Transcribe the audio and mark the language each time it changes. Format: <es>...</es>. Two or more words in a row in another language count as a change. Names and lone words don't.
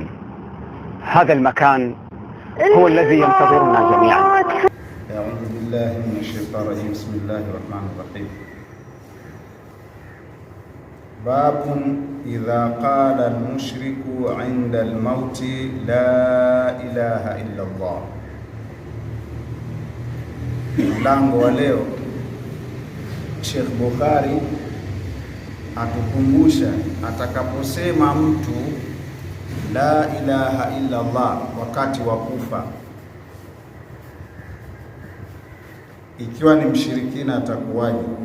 <ar>هذا المكان هو الذي ينتظرنا جميعا. أعوذ بالله من الشيطان الرجيم. بسم الله الرحمن الرحيم. باب إذا قال المشرك عند الموت لا إله إلا الله.</ar> <sw>Mlango wa leo Sheikh Bukhari atukumbusha atakaposema mtu</sw> <ar>la ilaha illa Allah</ar> <sw>wakati wa kufa, ikiwa ni mshirikina atakuwaje?</sw>